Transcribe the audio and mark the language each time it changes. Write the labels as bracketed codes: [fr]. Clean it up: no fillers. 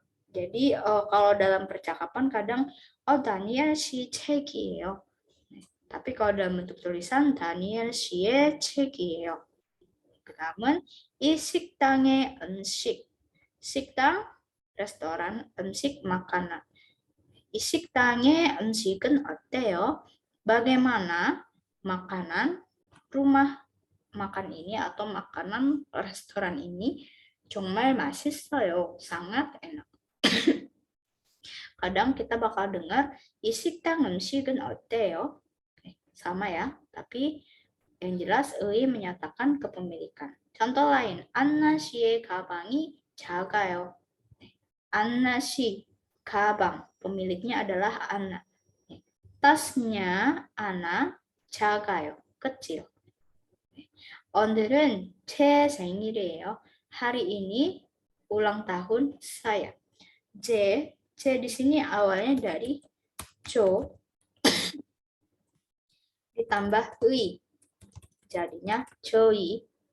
[id] Jadi kalau dalam percakapan kadang [ko] Daniel 씨 책이에요. [id] Tapi kalau dalam bentuk tulisan [ko] Daniel 씨의 책이에요. 그다음은 이 식당의 음식. [id] 식당, restoran, 음식, makanan. [ko] 이 식당의 음식은 어때요? [id] Bagaimana makanan rumah makan ini atau makanan restoran ini? [ko] 정말 맛있어요. [id] sangat enak. Kadang kita bakal dengar [ko] 이 식당 음식은 어때요? [id] Sama ya, tapi yang jelas 의 menyatakan kepemilikan. Contoh lain, [ko] 안나 씨의 가방이 작아요. 안나 씨 가방, [id] pemiliknya adalah Anna. tasnya Anna 작아요, kecil. [ko] 오늘은 제 생일이에요. [id] Hari ini ulang tahun saya. J di sini awalnya dari Jo ditambah ui, jadinya Choi.